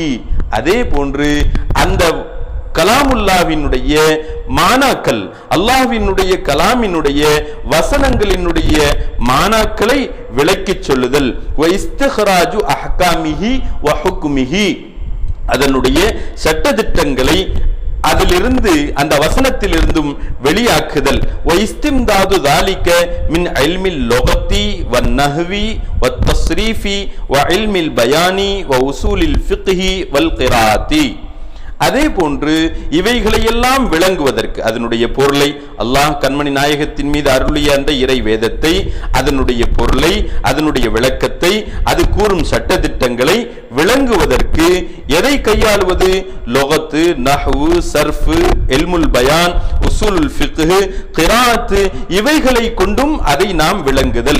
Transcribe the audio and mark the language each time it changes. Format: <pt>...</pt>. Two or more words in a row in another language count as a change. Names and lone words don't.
<ta>அதே போன்று அந்த கலாமுல்லாவினுடைய மானாக்கள், அல்லாஹ்வினுடைய கலாமினுடைய வசனங்களினுடைய மானாக்களை விளக்கிச் சொல்லுதல்.</ta> <ar>واستخراج أحكامه وحكمه.</ar> <ta>அதனுடைய சட்டதிட்டங்களை அதிலிருந்து அந்த வசனத்திலிருந்தும் வெளியாக்குதல்.</ta> <ar>واستمداد ذلك من علم اللغة والنحو والتصريف وعلم البيان وأصول الفقه والقراءة.</ar> <ta>அதே போன்று இவைகளை எல்லாம் விளங்குவதற்கு அதனுடைய பொருளை, அல்லாஹ் கண்மணி நாயகத்தின் மீது அருளிய அந்த இறை வேதத்தை, அதனுடைய பொருளை, அதனுடைய விளக்கத்தை, அது கூறும் சட்டதிட்டங்களை விளங்குவதற்கு எதை கையாளுவது?</ta> <ar>لغة، نحو، صرف، علم البيان، أصول الفقه، قراءة,</ar> <ta>இவைகளை கொண்டும் அதை நாம் விளங்குதல்.</ta>